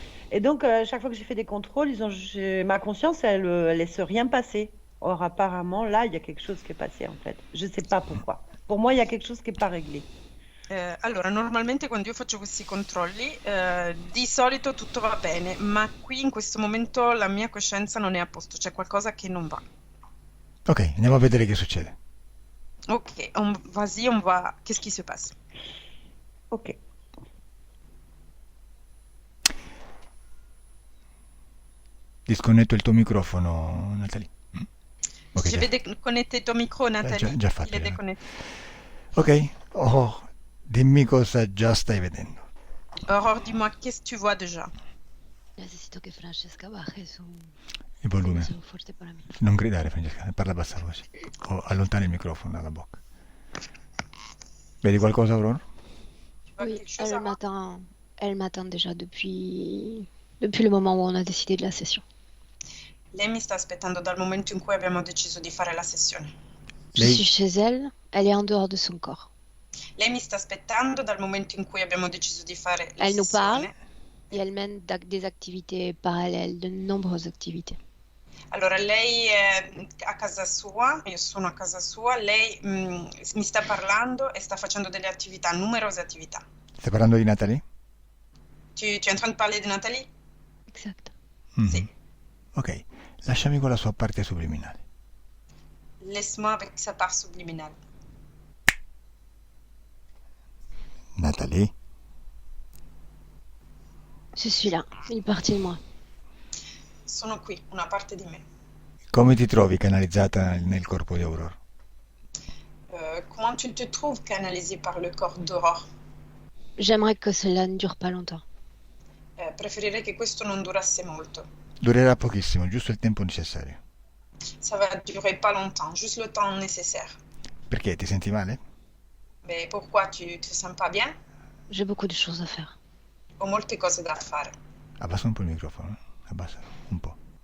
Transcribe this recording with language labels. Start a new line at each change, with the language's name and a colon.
French: Et donc, chaque fois que j'ai fait des contrôles, ma conscience, elle laisse rien passer. Or, apparemment, là, il y a quelque chose qui est passé, en fait. Je ne sais pas pourquoi. Pour moi, il y a quelque chose qui n'est pas réglé.
Italian: Allora, normalmente quando io faccio questi controlli, di solito tutto va bene, ma qui in questo momento la mia coscienza non è a posto, c'è qualcosa che non va. Ok, andiamo a vedere che succede.
French: Ok, vas-y, Qu'est-ce qui se passe? Ok.
Italian: Disconnetto il tuo microfono, Natalie. Ok,
French: Je vais déconnecter ton micro, Nathalie.
Italian: già fatto.
French: Il est déconnecté.
Italian: Ok, dimmi cosa già stai vedendo.
French: Aurore, dis-moi, qu'est-ce que tu vois déjà?
Spanish: Necesito che Francesca baje su
Italian: Il volume.
Spanish: su forte para mí.
Italian: Non gridare, Francesca, parla a bassa voce. O allontana il microfono dalla bocca. Vedi qualcosa, Aurora?
French: Tu vois Oui, quelque chose, Aurore? elle m'attend déjà depuis le moment où on a décidé de la session.
Italian: Lei mi sta aspettando dal momento in cui abbiamo deciso di fare la sessione.
French: Je suis chez elle, elle est en dehors de son corps.
Italian: Lei mi sta aspettando dal momento in cui abbiamo deciso di fare la
French: Elle nous parle
Italian: sessione.
French: et elle mène des activités parallèles, de nombreuses activités.
Italian: Allora, lei è a casa sua, io sono a casa sua, lei mi sta parlando e sta facendo delle attività, numerose attività. Stai parlando di Natalie?
French: Tu es en train de parler de Nathalie? Exact. Mhm.
Italian: Sì. Ok, lasciami con la sua parte subliminale.
French: Laisse-moi avec sa part subliminale. Natalie? Je suis là, une partie de moi.
Italian: Sono qui, una parte di me. Come ti trovi canalizzata nel corpo di Aurora?
French: Comment tu te trouves canalisé par le corps d'Aurore? J'aimerais que cela ne dure pas longtemps.
Italian: Preferirei che questo non durasse molto. Durerà pochissimo, giusto il tempo necessario.
French: Ça va durer pas longtemps, juste le temps nécessaire.
Italian: Perché? Ti senti male?
French: Mais pourquoi tu te sens pas bien? J'ai beaucoup de choses à faire.
Italian: Ho molte cose da fare. Abbassa un po' il microfono, abbassalo un po'.